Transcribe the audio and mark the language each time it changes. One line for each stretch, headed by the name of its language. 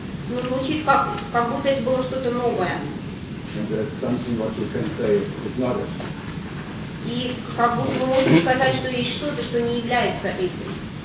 Russian: Ну, звучит как будто это было что-то новое.
English: And there's something what you can say is not it.
Russian: И как будто мы можем сказать, что есть что-то, что не является этим.